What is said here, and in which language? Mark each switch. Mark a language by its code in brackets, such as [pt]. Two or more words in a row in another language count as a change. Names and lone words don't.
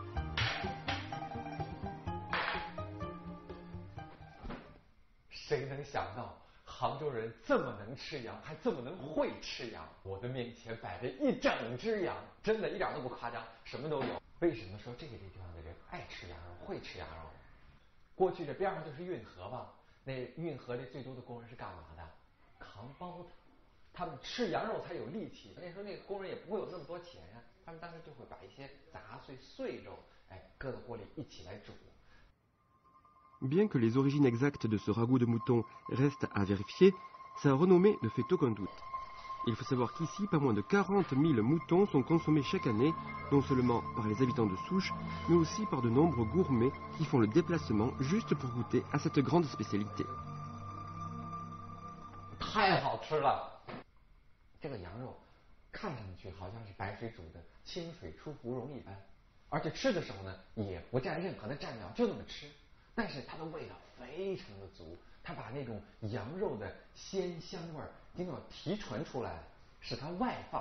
[zh] « 为什么说这个地方的人爱吃羊肉，会吃羊肉？过去这边上就是运河吧，那运河里最多的工人是干嘛的？扛包子，他们吃羊肉才有力气。那时候那个工人也不会有那么多钱呀，他们当时就会把一些杂碎肉，搁到锅里一起来煮。 [fr] Bien que les origines exactes de ce ragoût de mouton restent à vérifier, sa renommée ne fait aucun doute. Il faut savoir qu'ici, pas moins de 40 000 moutons sont consommés chaque année, non seulement par les habitants de souche, mais aussi par de nombreux gourmets qui font le déplacement juste pour goûter à cette grande spécialité. [zh] 太好吃了！这个羊肉看上去好像是白水煮的，清水出芙蓉一般，而且吃的时候呢，也不蘸任何的蘸料，就那么吃。但是它的味道非常的足，它把那种羊肉的鲜香味儿一定要提纯出来，使它外放。